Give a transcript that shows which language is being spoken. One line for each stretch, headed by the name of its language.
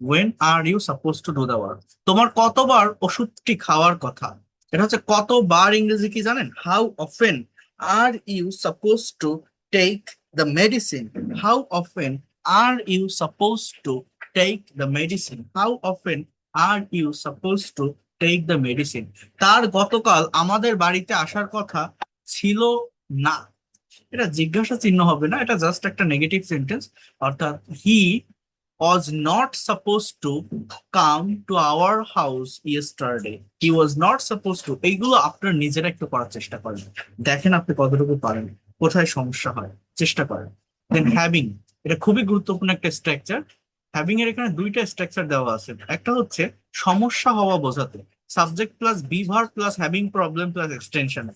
English: When are you supposed to do the work?
Bangla: তোমার কতবার ওষুধটি খাওয়ার কথা? এটা হচ্ছে কতবার ইংরেজি কি জানেন?
English: How often are you supposed to take the medicine? How often are you supposed to take the medicine? How often are you supposed to take the medicine?
Bangla: তার গতকাল আমাদের বাড়িতে আসার কথা ছিল না। এটা জিজ্ঞাসা চিহ্ন হবে না, এটা জাস্ট একটা নেগেটিভ সেন্টেন্স। অর্থাৎ হি
English: was not supposed to come to our house yesterday. He was not supposed to.
Bangla: এইগুলো আপনার নিজেরা একটু করার চেষ্টা করেন, দেখেন আপনি কতটুকু পারেন, কোথায় সমস্যা হয়, চেষ্টা করেন। দেন হ্যাভিং, এটা খুবই গুরুত্বপূর্ণ একটা স্ট্রাকচার। হ্যাভিং এর এখানে দুইটা স্ট্রাকচার দেওয়া আছে। একটা হচ্ছে সমস্যা হওয়া বোঝাতে, subject plus be verb plus having problem plus extension.